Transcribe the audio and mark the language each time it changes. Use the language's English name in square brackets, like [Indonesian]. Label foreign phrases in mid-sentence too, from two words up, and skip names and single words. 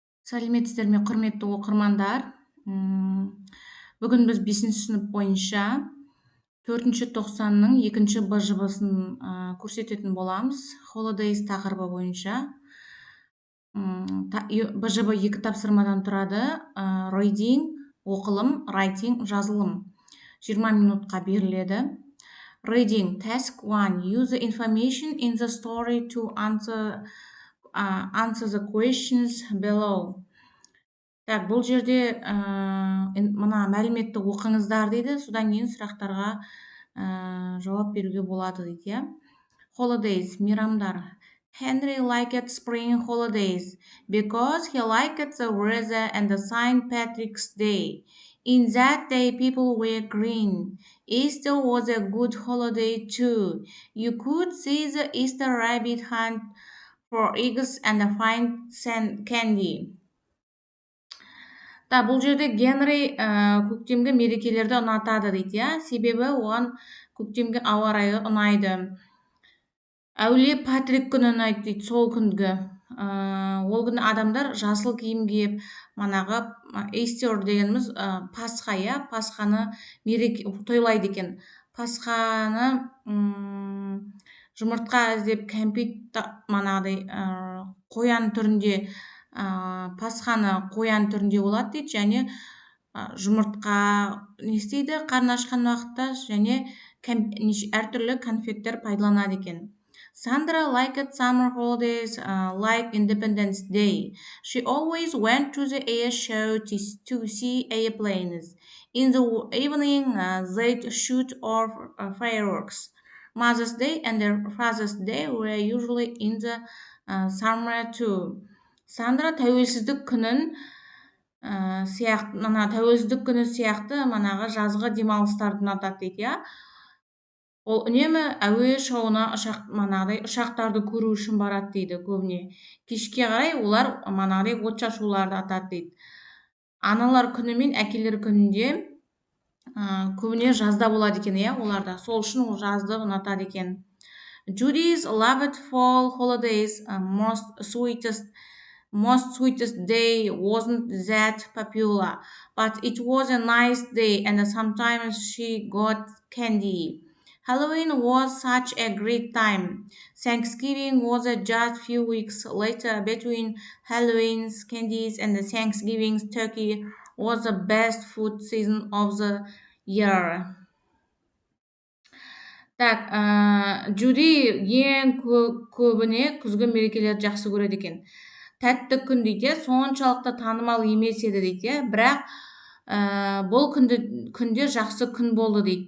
[Kazakh] Сәлеметсіздер ме, құрметті оқырмандар. Бүгін біз 5-ші сынып бойынша 4-ші тоқсанның 2-ші Б жобасын көрсететін боламыз. Holidays тақырыбы бойынша. Б жоба 2 тапсырмадан тұрады. Reading, оқылым, writing, жазылым. 20 минутқа беріледі. [English] Reading, task 1. Use the information in the story to answer the questions below. [Kazakh] Так, бұл жерде мына мәліметті оқыңыздар дейді, содан кейін сұрақтарға жауап беруге болады дейді. Holidays, мейрамдар. [English] Henry liked spring holidays because he liked the weather and the St. Patrick's Day. In that day, people were green. Easter was a good holiday too. You could see the Easter rabbit hunt for eggs and find candy. [Kazakh] Бұл жерде Генри көктемгі мерекелерді ұнатады дейді, себебі оған көктемгі ауа райы ұнайды. Әулие Патрик күні ұнайды дейді, сол күнгі. Ол күні адамдар жасыл киім киіп, манағы Easter дегеніміз Пасха, Пасханы тойлайды екен. Пасханы жұмыртқа іздеп, кәмпит манағыдай қоян түрінде, Пасханы қоян түрінде болады дейді, және жұмыртқа не істейді қарны ашқан уақытта, және әртүрлі конфеттер пайдаланады екен. [English] Sandra liked summer holidays like Independence Day. She always went to the air show to see airplanes. In the evening, they'd shoot off fireworks. Mother's Day and Father's Day were usually in the summer too. [Kazakh] Сандра тәуелсіздік күні сияқты манағы жазғы демалыстарды ұнатады дейді. Ол үнемі әуе шоуына ұшақтарды көру үшін барады дейді көбіне. Кешке қарай олар манағыдай отшашуларды атады дейді. Аналар күні мен әкелер күнінде көбіне жазда болады екен, оларда. Сол үшін ол жазды ұнатады екен. [English] Judy's loved fall holidays. Most sweetest day wasn't that popular, but it was a nice day and sometimes she got candy. Halloween was such a great time. Thanksgiving was just few weeks later. Between Halloween's candies and the Thanksgiving's turkey was the best food season of the year. [Kazakh] Так, Judy ең көбіне күзгі мерекелерді жақсы көреді екен. Тәтті күн дейді, соншалықты танымал емес еді дейді, бірақ бұл күнде жақсы күн болды дейді.